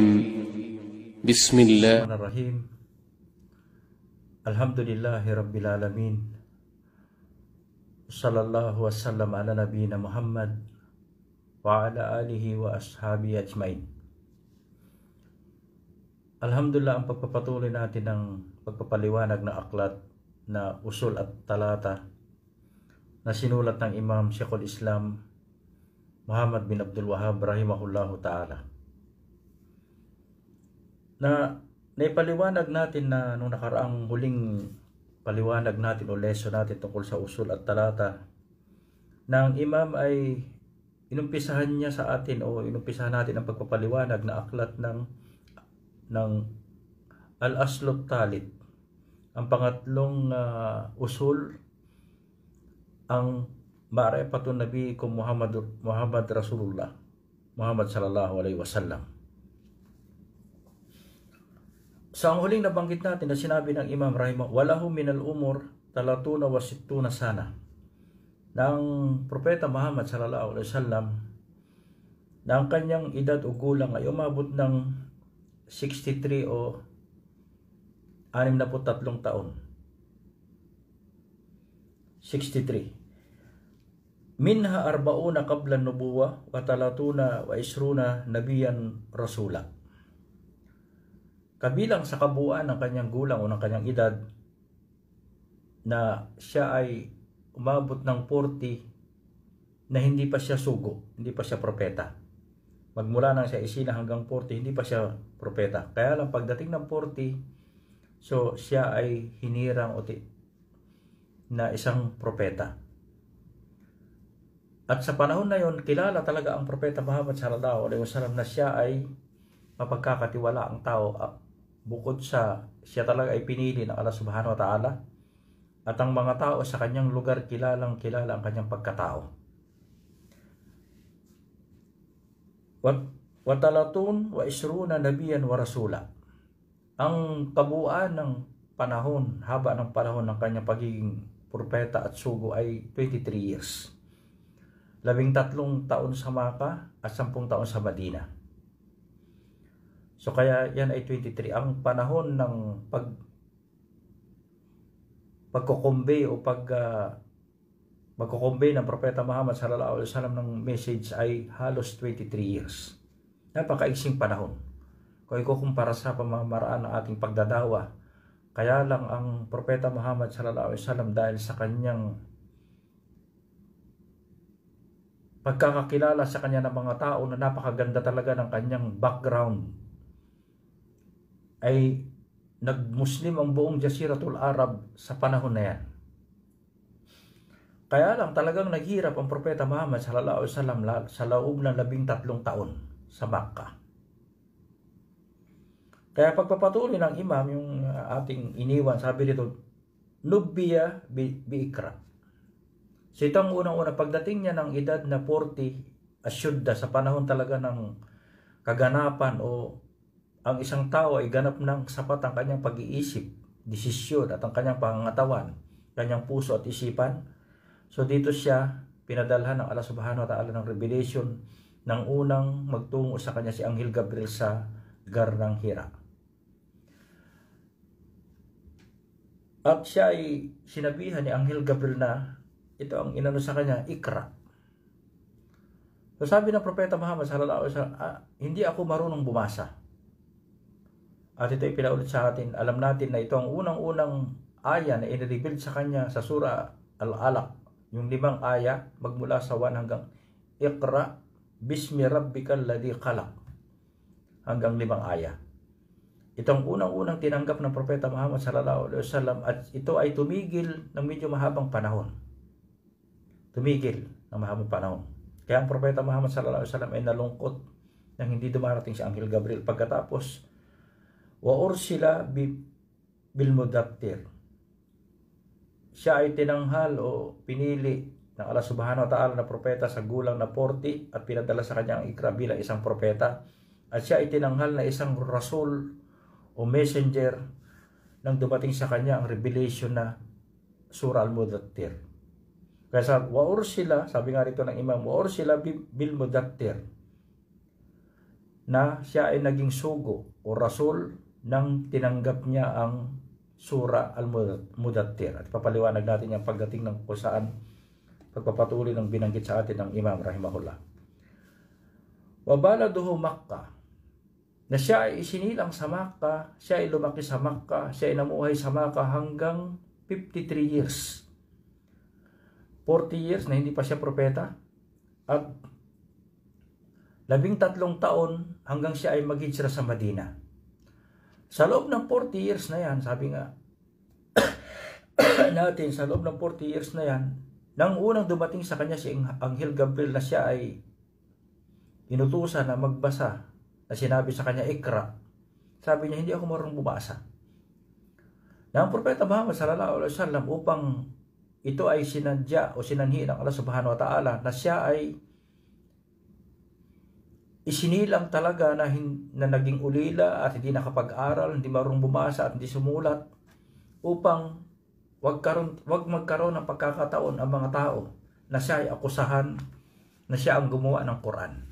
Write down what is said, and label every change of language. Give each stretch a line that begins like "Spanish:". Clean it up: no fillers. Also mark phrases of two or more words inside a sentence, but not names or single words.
Arabic: بسم الله الرحمن الرحيم. الحمد لله رب العالمين. صلى الله وسلم على نبينا محمد وعلى آله وأصحابه أجمعين.
Filipino: Alhamdulillah, ang pagpapatuloy natin ng pagpapaliwanag ng aklat na Usul at Talata na sinulat ng Imam Sheikhul Islam Muhammad bin Abdul Wahhab
Arabic: رحمه الله تعالى.
Filipino: Naipaliwanag natin na nung nakaraang huling paliwanag natin o lesson natin tungkol sa Usul at Talata na ang Imam ay inumpisahan niya sa atin o inumpisahan natin ang pagpapaliwanag na aklat ng
Arabic: الأصل الثالث,
Filipino: ang pangatlong usul, ang
Arabic: معرفة نبيكم محمد رسول الله محمد صلى الله عليه وسلم.
Filipino: Sa ang huling nabanggit natin na sinabi ng Imam Rahimah,
Arabic: وله من العمر ثلاث وستون سنة,
Filipino: ng Propeta Muhammad
Arabic: صلى الله عليه وسلم
Filipino: na ang kanyang edad o gulang ay umabot ng 63 o 63 taon. 63.
Arabic: منها أربعون قبل النبوة وثلاث وعشرون نبيا رسولا.
Filipino: Kabilang sa kabuuan ng kanyang gulang o ng kanyang edad na siya ay umabot ng 40 na hindi pa siya sugo, hindi pa siya propeta. Magmula nang siya isina hanggang 40, hindi pa siya propeta. Kaya lang pagdating ng 40, so siya ay hinirang na isang propeta. At sa panahon na yon, kilala talaga ang Propeta Muhammad
Arabic: صلى الله عليه وسلم
Filipino: na siya ay mapagkakatiwala ang tao, bukod sa siya talaga ay pinili ng
Arabic: الله سبحانه وتعالى,
Filipino: at ang mga tao sa kanyang lugar kilalang kilala ang kanyang pagkatao.
Arabic: وثلاث وعشرون نبيا ورسولا.
Filipino: Ang kabuuan ng panahon, haba ng panahon ng kanyang pagiging propeta at sugo ay 23 years. 13 taon sa Makkah at 10 taon sa Madina. So kaya yan ay 23. Ang panahon ng pagko-convey o magko-convey ng Propeta Muhammad
Arabic: صلى الله عليه وسلم
Filipino: ng message ay halos 23 years. Napakaiksing panahon kung ikukumpara sa pamamaraan ng ating pagdadawa. Kaya lang ang Propeta Muhammad
Arabic: صلى الله عليه وسلم,
Filipino: dahil sa kanyang pagkakakilala sa kanya ng mga tao na napakaganda talaga ng kanyang background, ay nag-Muslim ang buong Jaziratul Arab sa panahon na yan. Kaya lang talagang naghirap ang Propeta Muhammad
Arabic: صلى الله عليه وسلم
Filipino: sa loob ng 13 taon sa Makkah. Kaya pagpapatuloy ng Imam yung ating iniwan, sabi dito,
Arabic: نبئ باقرأ.
Filipino: So itong unang-una, pagdating niya ng edad na 40, asyudda, sa panahon talaga ng kaganapan o ang isang tao ay ganap ng sapat ang kanyang pag-iisip, desisyon at ang kanyang pangangatawan, kanyang puso at isipan. So dito siya pinadalhan ng
Arabic: الله سبحانه وتعالى
Filipino: ng revelation ng unang magtungo sa kanya si Anghel Gabriel sa Gar ng Hira. At siya ay sinabihan ni Anghel Gabriel na ito ang inano sa kanya, ikra. So sabi ng Propeta Muhammad
Arabic: صلى الله عليه وسلم,
Filipino: hindi ako marunong bumasa. At ito ay pinaulit sa atin. Alam natin na ito ang unang-unang aya na i-reveal sa kanya sa surah Al-Alaq. Yung 5 aya, magmula sa 1 hanggang
Arabic: اقرأ باسم ربك الذي خلق,
Filipino: hanggang 5 aya. Ito ang unang-unang tinanggap ng Propeta Muhammad
Arabic: صلى الله عليه وسلم,
Filipino: at ito ay tumigil ng medyo mahabang panahon. Kaya ang Propeta Muhammad
Arabic: صلى الله عليه وسلم
Filipino: ay nalungkot nang hindi dumarating si Anghel Gabriel. Pagkatapos,
Arabic: وأرسل بالمدثر,
Filipino: siya ay tinanghal o pinili ng
Arabic: الله سبحانه وتعالى
Filipino: na propeta sa gulang na 40 at pinadala sa kanya ang ikra bilang isang propeta, at siya ay tinanghal na isang rasul o messenger nang dumating sa kanya ang revelation na surah al-mudattir.
Arabic: Kaya وأرسل,
Filipino: sabi nga rito ng Imam,
Arabic: وأرسل بالمدثر,
Filipino: na siya ay naging sugo o rasul nang tinanggap niya ang Surah Al-Mudattir. At papaliwanag natin yung pagdating ng kung saan pagpapatuloy ng binanggit sa atin ng Imam rahimahullah.
Arabic: وبلده مكة,
Filipino: na siya ay isinilang sa Makkah, siya ay lumaki sa Makkah, siya ay namuhay sa Makkah hanggang 53 years. 40 years na hindi pa siya propeta at 13 taon hanggang siya ay mag-hijra sa Madina. Sa loob ng 40 years na yan, sabi nga natin, sa loob ng 40 years na yan, nang unang dumating sa kanya si Anghel Gabriel na siya ay inutusan na magbasa, na sinabi sa kanya, Ikra. Sabi niya, hindi ako marunong bumasa. Na ang Propeta Muhammad
Arabic: صلى الله عليه وسلم
Filipino: upang ito ay sinadya o sinanhi ng
Arabic: الله سبحانه وتعالى
Filipino: na siya ay isinilang talaga na naging ulila at hindi nakapag-aral, hindi marunong bumasa at hindi sumulat upang wag magkaroon ng pagkakataon ang mga tao na siya ay akusahan na siya ang gumawa ng Quran.